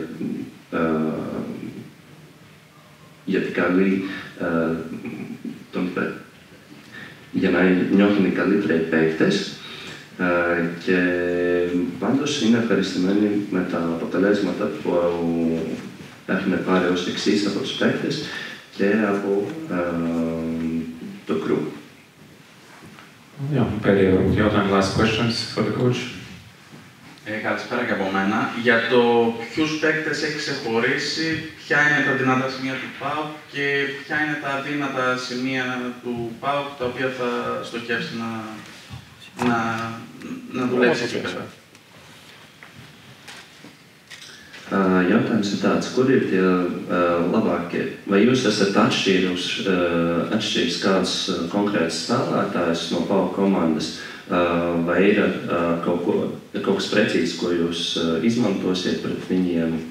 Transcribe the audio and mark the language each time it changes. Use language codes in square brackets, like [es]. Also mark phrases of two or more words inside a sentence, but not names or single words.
[el] για την καλή για να νιώθουν οι καλύτεροι παίκτες, και πάντως είναι ευχαριστημένοι με τα αποτελέσματα που έχουν πάρει ως εξής από τους παίκτες και από το crew. Πέρι, [en] last questions for the coach. [el] Καλησπέρα και από μένα. Για το ποιους παίκτες έχει ξεχωρίσει, ποια είναι τα δυνατά σημεία του ΠΑΟΚ και ποια είναι τα αδύνατα σημεία του ΠΑΟΚ τα οποία θα στοχεύσει να δουλέψει εκεί πέρα. [lv] Jautājums ir tāds, kur ir tie labākie? Vai jūs esat atšķīris kāds konkrēts spēlētājs no PAOK komandas, vai ir kaut kas precīzs, ko jūs izmantosiet pret viņiem?